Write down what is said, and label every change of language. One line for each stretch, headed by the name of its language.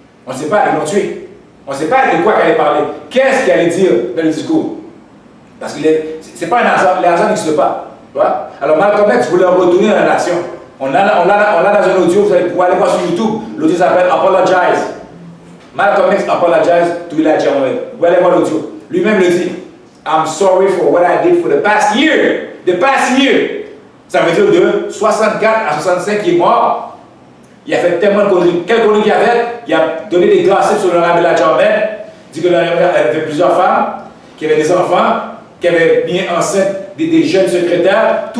French: On ne sait pas, ils l'ont tué. On ne sait pas de quoi il allait parler. Qu'est-ce qu'il allait dire dans le discours? Parce que ce n'est pas un hasard, les hasards n'existent pas. Alors Malcolm X voulait retourner dans la nation. On l'a dans un audio, vous allez pouvoir aller voir sur YouTube. L'audio s'appelle Apologize. Malcolm X
English: apologize to
French: Elijah Muhammad. Vous allez voir l'audio. Lui-même le dit.
English: I'm sorry for what I did for the past year. The past year.
French: Ça veut dire de 64 à 65 qui est mort. Il a fait tellement de conneries. Quelle connerie il a fait? Il a donné des gossips sur l'honorable Elijah Muhammad. Il dit que l'honorable avait plusieurs femmes, qu'il avait des enfants, qu'il avait mis enceinte des jeunes secrétaires.